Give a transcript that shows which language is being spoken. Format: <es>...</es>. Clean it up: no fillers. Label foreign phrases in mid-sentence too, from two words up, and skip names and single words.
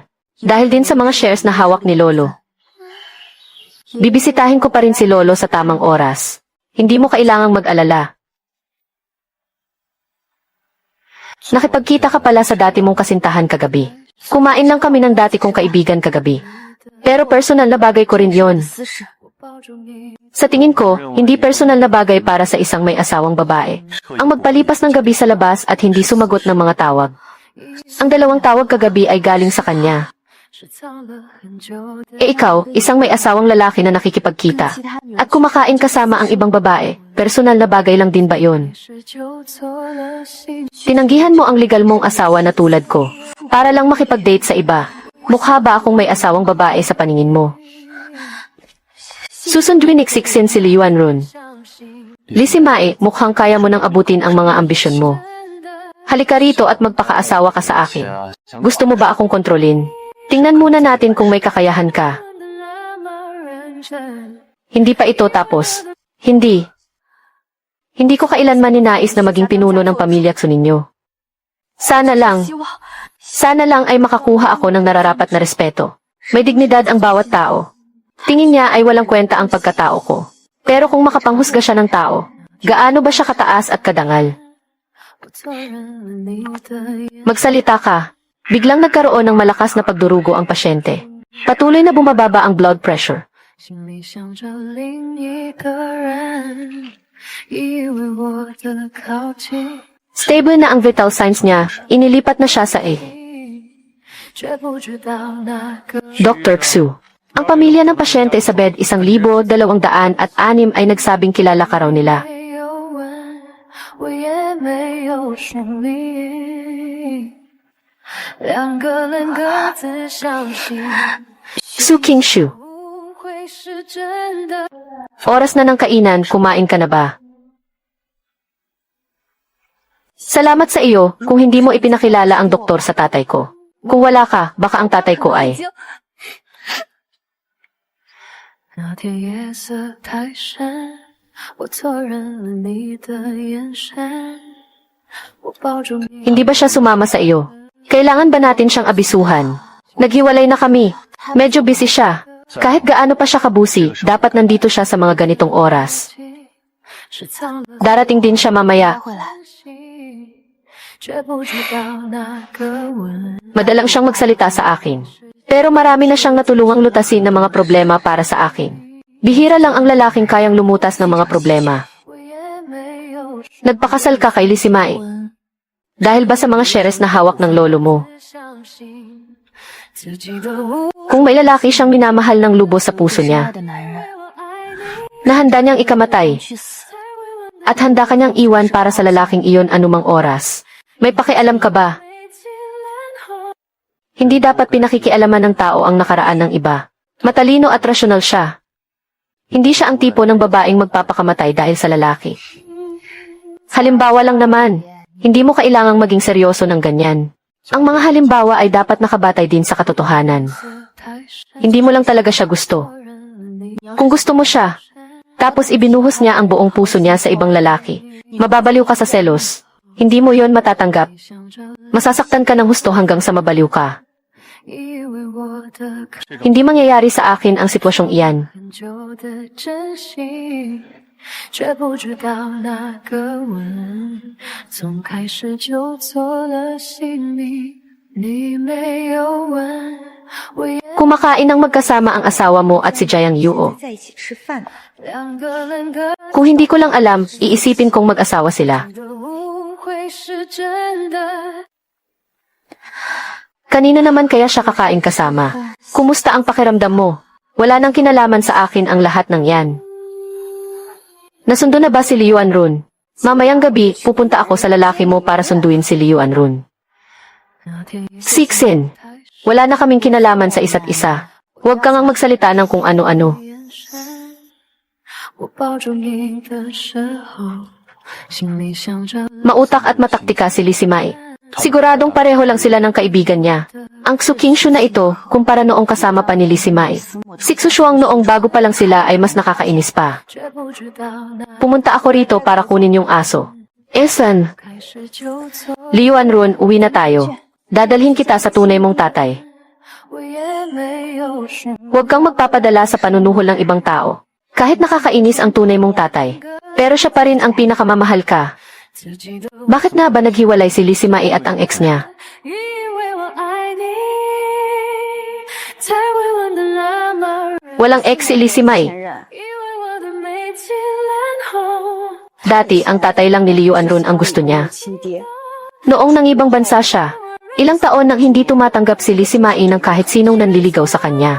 <tl>Dahil din sa mga shares na hawak ni Lolo. Bibisitahin ko pa rin si Lolo sa tamang oras. Hindi mo kailangang mag-alala. Nakipagkita ka pala sa dati mong kasintahan kagabi. Kumain lang kami ng dati kong kaibigan kagabi. Pero personal na bagay ko rin yon.</tl> <zh>私事。我抱住你，</zh> <tl>Sa tingin ko, hindi personal na bagay para sa isang may asawang babae. Ang magpalipas ng gabi sa labas at hindi sumagot ng mga tawag. Ang dalawang tawag kagabi ay galing sa kanya.</tl> <zh>是藏了很久的</zh> <tl>E ikaw, isang may asawang lalaki na nakikipagkita. At kumakain kasama ang ibang babae, personal na bagay lang din ba yon?</tl> <zh>是就错了心。</zh> <tl>Tinanggihan mo ang legal mong asawa na tulad ko, para lang makipag-date sa iba. Mukha ba akong may asawang babae sa paningin mo? Susunduin iksiksin si Liuan Run.</tl> <zh>相信</zh> <tl>Lisimae, mukhang kaya mo nang abutin ang mga ambisyon mo. Halika rito at magpakaasawa ka sa akin. Gusto mo ba akong kontrolin? Tingnan muna natin kung may kakayahan ka.</tl> <zh>的那么认真，</zh> <tl>Hindi pa ito tapos. Hindi. Hindi ko kailanman ninais na maging pinuno ng pamilya ninyo. Sana lang,</tl> <zh>希望</zh> <tl>sana lang ay makakuha ako ng nararapat na respeto. May dignidad ang bawat tao. Tingin niya ay walang kwenta ang pagkatao ko. Pero kung makapanghusga siya ng tao, gaano ba siya kataas at kadangal?</tl> <zh>我错认了你的眼，</zh> <tl>Magsalita ka. Biglang nagkaroon ng malakas na pagdurugo ang pasyente. Patuloy na bumababa ang</tl> <en>blood pressure.</en> <zh>心里想着另一个人，以为我的靠近，</zh> <tl>Stable na ang</tl> <en>vital signs</en> <tl>niya. Inilipat na siya sa A.</tl> <zh>却不知道那个</zh> <tl>Dr. Xu. Ang pamilya ng pasyente sa bed 1,206 ay nagsabing kilala ka raw nila.</tl> <zh>没有问，我也没有说你，两个人各自相信，</zh> <tl>Xu King Xu.</tl> <zh>不会是真的。</zh> <tl>Oras na ng kainan, kumain ka na ba? Salamat sa iyo kung hindi mo ipinakilala ang doktor sa tatay ko. Kung wala ka, baka ang tatay ko ay...</tl> <zh>那天夜色太深，我错认了你的眼神，我抱住你。</zh> <tl>Hindi ba siya sumama sa iyo? Kailangan ba natin siyang abisuhan? Naghiwalay na kami. Medyo busy siya. Kahit gaano pa siya kabusi, dapat nandito siya sa mga ganitong oras.</tl> <zh>是藏了</zh> <tl>Darating din siya mamaya.</tl> <zh>会来。心，却不知道那个吻。</zh> <tl>Madalang siyang magsalita sa akin. Pero marami na siyang natulungang lutasin ng mga problema para sa akin. Bihira lang ang lalaking kayang lumutas ng mga problema.</tl> <zh>我也没有</zh> <tl>Nagpakasal ka kay Lisimae. Dahil ba sa mga shares na hawak ng lolo mo?</tl> <zh>相信自己的无</zh> <tl>Kung may lalaki siyang minamahal ng lubos sa puso</tl> <zh>亲爱</zh> <tl>niya,</tl> <zh>的男人，我爱你，</zh> <tl>na handa niyang ikamatay,</tl> <zh>去死！</zh> <tl>at handa ka niyang iwan para sa lalaking iyon anumang oras. May pakialam ka ba?</tl> <zh>背起脸红。</zh> <tl>Hindi dapat pinakikialaman ng tao ang nakaraan ng iba. Matalino at rasyonal siya. Hindi siya ang tipo ng babaeng magpapakamatay dahil sa lalaki. Halimbawa lang naman, hindi mo kailangang maging seryoso ng ganyan. Ang mga halimbawa ay dapat nakabatay din sa katotohanan.</tl> <zh>太深，</zh> <tl>Hindi mo lang talaga siya gusto.</tl> <zh>错认了你。</zh> <tl>Kung gusto mo siya, tapos ibinuhos niya ang buong puso niya sa ibang lalaki, mababaliw ka sa selos. Hindi mo yon matatanggap.</tl> <zh>想着</zh> <tl>Masasaktan ka ng husto hanggang sa mabaliw ka.</tl> <zh>以为我的可</zh> <tl>Hindi mangyayari sa akin ang sitwasyong iyan.</tl> <zh>很久的真心，却不知道那个吻，从开始就做了性命。你没有问，我也</zh> <tl>Kumakain ng magkasama ang asawa mo at si Jiang Yuo.</tl> <zh>在一起吃饭呢。两个人各</zh> <tl>Kung hindi ko lang alam, iisipin kong mag-asawa sila.</tl> <zh>自的误会是真的。</zh> <tl>Kanina naman kaya siya kakain kasama? Kumusta ang pakiramdam mo? Wala nang kinalaman sa akin ang lahat ng yan. Nasundo na ba si Liu Anrun? Mamayang gabi, pupunta ako sa lalaki mo para sunduin si Liu Anrun. Sixin, wala na kaming kinalaman sa isa't isa. Huwag kang magsalita ng kung ano-ano.</tl> <zh>我抱住你的时候，心里想着</zh> <tl>Mautak at mataktika si Lisimai. Siguradong pareho lang sila ng kaibigan niya. Ang Xuqingshu na ito, kumpara noong kasama pa ni Lisimai. Si Xuxuang noong bago pa lang sila ay mas nakakainis pa.</tl> <zh>却不知道那</zh> <tl>Pumunta ako rito para kunin yung aso. Esan,</tl> <zh>开始就错，</zh> <tl>Liu Anrun, uwi na tayo. Dadalhin kita sa tunay mong tatay.</tl> <zh>我也没有说</zh> <tl>Huwag kang magpapadala sa panunuhol ng ibang tao. Kahit nakakainis ang tunay mong tatay. Pero siya pa rin ang pinakamamahal ka.</tl> <zh>自己的，</zh> <tl>Bakit na ba naghiwalay si Lisimai at ang ex niya?</tl> <zh>因为我爱你，才会问得那么认，</zh> <tl>Walang ex si Lisimai.</tl> <zh>因为我的眉间染红。</zh> <tl>Dati, ang tatay lang ni Liu Anrun ang gusto niya. Noong nangibang bansa siya, ilang taon nang hindi tumatanggap si Lisimai ng kahit sinong nanliligaw sa kanya.</tl>